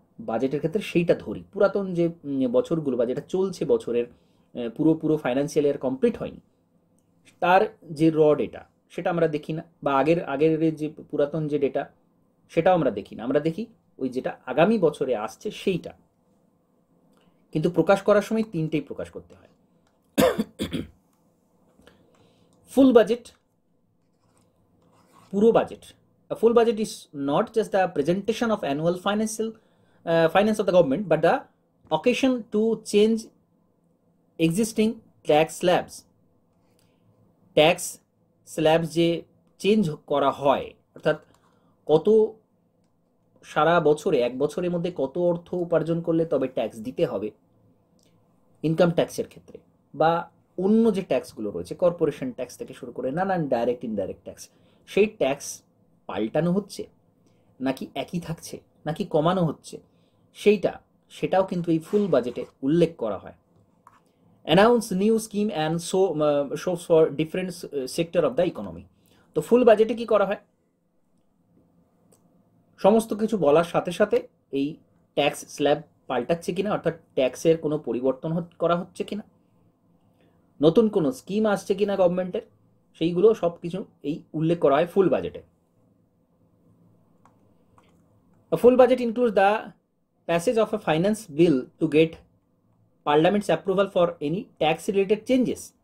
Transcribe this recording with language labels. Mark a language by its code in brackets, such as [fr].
[bn] বাজেটের ক্ষেত্রে সেইটা ধরি, পুরাতন যে বছরগুলো বা যেটা চলছে বছরের পুরো ফাইন্যান্সিয়াল ইয়ার কমপ্লিট হয়নি তার যে র ডেটা সেটা আমরা দেখি না, বা আগের আগের যে পুরাতন যে ডেটা সেটাও আমরা দেখি না, আমরা দেখি ওই যেটা আগামী বছরে আসছে সেইটা। কিন্তু প্রকাশ করার সময় তিনটেই প্রকাশ করতে হয়, ফুল বাজেট, পুরো budget. [en] A full budget is not just the presentation of annual finance of the government, but the occasion to change existing tax slabs. [bn] Tax slab যে চেঞ্জ করা হয়, অর্থাৎ কত সারা বছরে এক বছরের মধ্যে কত অর্থ উপার্জন করলে তবে ট্যাক্স দিতে হবে ইনকাম ট্যাক্সের ক্ষেত্রে, বা অন্য যে ট্যাক্সগুলো রয়েছে কর্পোরেশন ট্যাক্স থেকে শুরু করে নানান ডাইরেক্ট ইনডাইরেক্ট ট্যাক্স, সেই ট্যাক্স পাল্টানো হচ্ছে নাকি একই থাকছে নাকি কমানো হচ্ছে সেটাও কিন্তু এই ফুল বাজেটে উল্লেখ করা হয়। [en] Announce new scheme and shows for different sector of the economy. [bn] তো ফুল বাজেটে কি করা হয়, সমস্ত কিছু বলার সাথে সাথে এই ট্যাক্স স্ল্যাব পাল্টাচ্ছে কিনা, অর্থাৎ ট্যাক্সের কোনো পরিবর্তন করা হচ্ছে কিনা, নতুন কোনো স্কিম আসছে কিনা গভর্নমেন্টের, সেইগুলো সব কিছু এই উল্লেখ করা হয় ফুল বাজেটে। [en] A full budget includes the passage of a finance bill to get parliament's approval for any tax related changes.